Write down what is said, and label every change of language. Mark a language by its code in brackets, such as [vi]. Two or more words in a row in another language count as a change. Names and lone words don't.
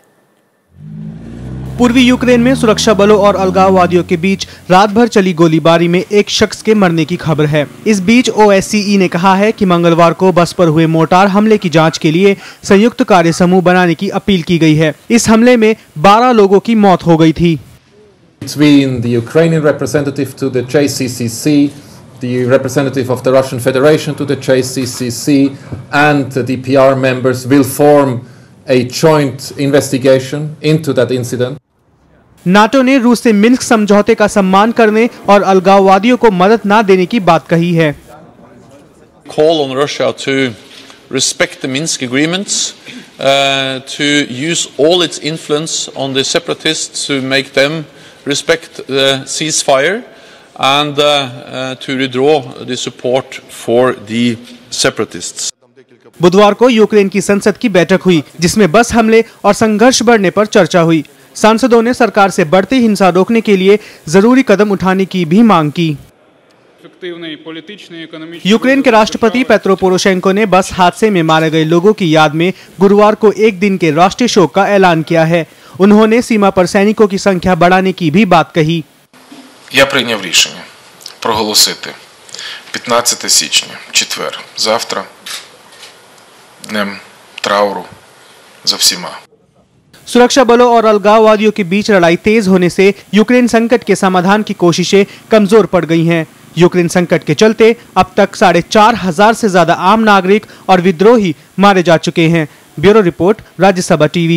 [hi] पूर्वी यूक्रेन में सुरक्षा बलों और अलगाववादियों के बीच रात भर चली गोलीबारी में एक शख्स के मरने की खबर है। इस बीच ओएससीई ने कहा है कि मंगलवार को बस पर हुए मोर्टार हमले की जांच के लिए संयुक्त कार्य समूह बनाने की अपील की गई है। इस हमले में 12 लोगों की मौत हो गई थी। [en] Between the Ukrainian representative to the JCCC, the representative of the Russian Federation to the JCCC, and the PR members will form a joint investigation into that incident. [hi] नाटो ने रूस से मिन्स्क समझौते का सम्मान करने और अलगाववादियों को मदद न देने की बात कही है। [en] Call on Russia to respect the Minsk agreements, to use all its influence on the separatists to make them respect the ceasefire, and to withdraw the support for the separatists. [hi] बुधवार को यूक्रेन की संसद की बैठक हुई, जिसमें बस हमले और संघर्ष बढ़ने पर चर्चा हुई। सांसदों ने सरकार से बढ़ती हिंसा रोकने के लिए जरूरी कदम उठाने की भी मांग की। यूक्रेन के राष्ट्रपति पेट्रो पोरोशेंको ने बस हादसे में मारे गए लोगों की याद में गुरुवार को एक दिन के राष्ट्रीय शोक का ऐलान किया है। उन्होंने सीमा पर सैनिकों की संख्या बढ़ाने की भी बात कही। [uk] Я прийняв рішення проголосити 15 січня, четвер, завтра, днем трауру за всіма। [hi] सुरक्षा बलों और अलगाववादियों के बीच लड़ाई तेज होने से यूक्रेन संकट के समाधान की कोशिशें कमजोर पड़ गई हैं। यूक्रेन संकट के चलते अब तक 4,500 से ज्यादा आम नागरिक और विद्रोही मारे जा चुके हैं। [en] Bureau report, [hi] राज्यसभा टीवी।